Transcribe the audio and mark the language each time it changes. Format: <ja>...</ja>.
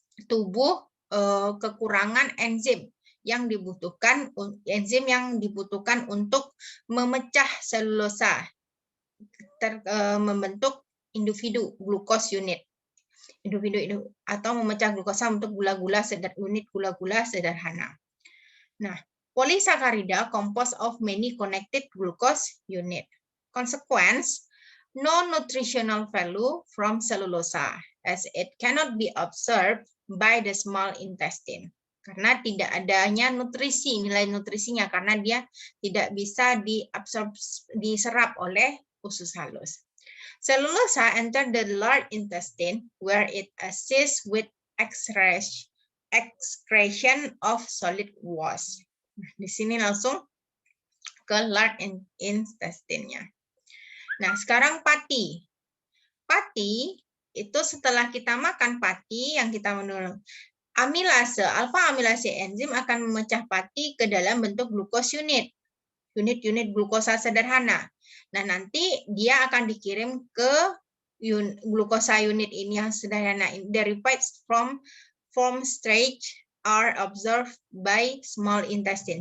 <id>Tubuh kekurangan enzim yang dibutuhkan untuk memecah selulosa membentuk individu glukos unit. Individu atau memecah glukosa untuk unit gula-gula sederhana.</id> <en>Nah, polysaccharida composed of many connected glucose unit. Consequence, no nutritional value from cellulosa as it cannot be absorbed by the small intestine.</en> <id>Karena tidak adanya nutrisi, nilai nutrisinya karena dia tidak bisa diserap oleh usus halus.</id> <en>Cellulosa enter the large intestine where it assists with excretion of solid waste.</en> <id>Nah, di sini langsung ke large intestine-nya. Nah, sekarang pati. Pati itu setelah kita makan pati yang kita menurut amilase, alfa amilase enzim akan memecah pati ke dalam bentuk glukos unit. Unit-unit glukosa sederhana. Nah, nanti dia akan dikirim ke glukosa unit ini yang sederhana.</id> <en>Derivates from stage are absorbed by small intestine.</en>